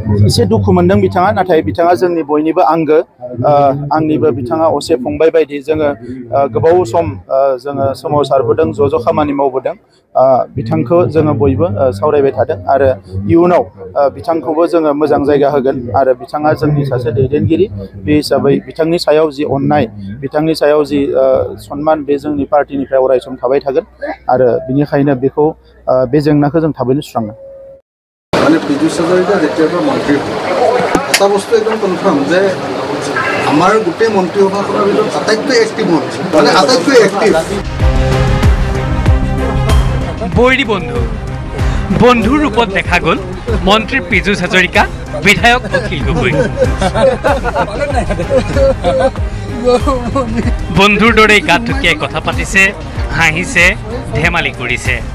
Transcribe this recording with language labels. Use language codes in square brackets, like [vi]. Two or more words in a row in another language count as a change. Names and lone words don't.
[brx] एसे दुखु मोनदों बिथाङा नाथाय बिथाङा जोंनि बयनिबो आंगो आंनिबो बिथाङा असे फंबाय बायदि जोङो गोबाव सम जोङो सोमावसारबोदों ज' खामानि मावबोदों बिथांखौ जोङो बयबो सावरायबाय थादों आरो इयुनाव बिथांखौबो जोङो मोजां जायगा होगोन आरो बिथाङा जोंनि सासे दैदेनगिरि बे हिसाबै बिथांनि सायाव जि अननाय बिथांनि सायाव जि सनमान बे जोंनि पार्टिनिफ्राय अरायसम थाबाय थागोन आरो बिनिखायनो बेखौ बे जेंनाखौ जों थाबैनो सुस्रांगोन [as] মানে পীযুষ হাজৰিকা যেতিয়াৰ পৰা মন্ত্ৰী এটা বস্তু একদম কনফাৰ্ম যে আমাৰ গোটেই মন্ত্ৰীসভাখনৰ ভিতৰত আটাইতকৈ এক্টিভ মন্ত্ৰী মানে আটাইতকৈ এক্টিভ বৈৰী বন্ধু বন্ধুৰ ৰূপত দেখা গ'ল মন্ত্ৰী পীযুষ হাজৰিকা বিধায়ক অখিল গগৈ বন্ধুৰ দৰে গাত ঠুকিয়াই কথা পাতিছে হাঁহিছে ধেমালি কৰিছে